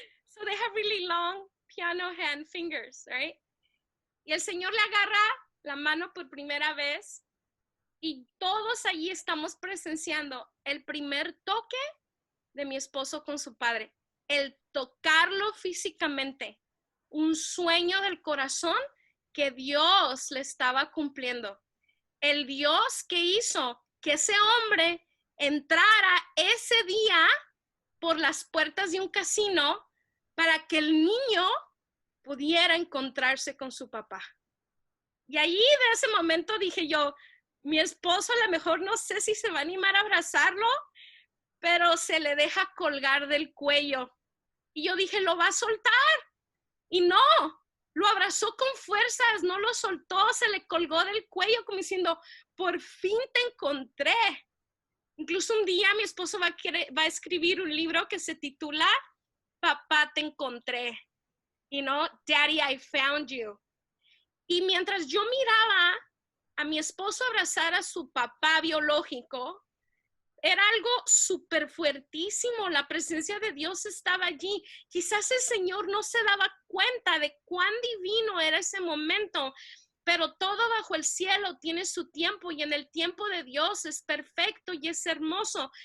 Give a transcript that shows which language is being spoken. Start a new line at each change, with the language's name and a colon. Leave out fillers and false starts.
English: So they have really long piano hand fingers, right?
Spanish: Y el Señor le agarra la mano por primera vez y todos allí estamos presenciando el primer toque de mi esposo con su padre, el tocarlo físicamente, un sueño del corazón que Dios le estaba cumpliendo. El Dios que hizo que ese hombre entrara ese día por las puertas de un casino para que el niño pudiera encontrarse con su papá. Y allí de ese momento dije yo, mi esposo a lo mejor no sé si se va a animar a abrazarlo, pero se le deja colgar del cuello. Y yo dije, lo va a soltar. Y no, lo abrazó con fuerzas, no lo soltó, se le colgó del cuello como diciendo, por fin te encontré. Incluso un día mi esposo va a escribir un libro que se titula Papá, te encontré.
English: You know, Daddy, I found you.
Spanish: Y mientras yo miraba a mi esposo abrazar a su papá biológico, era algo súper fuertísimo. La presencia de Dios estaba allí. Quizás el Señor no se daba cuenta de cuán divino era ese momento, pero todo bajo el cielo tiene su tiempo y en el tiempo de Dios es perfecto y es hermoso.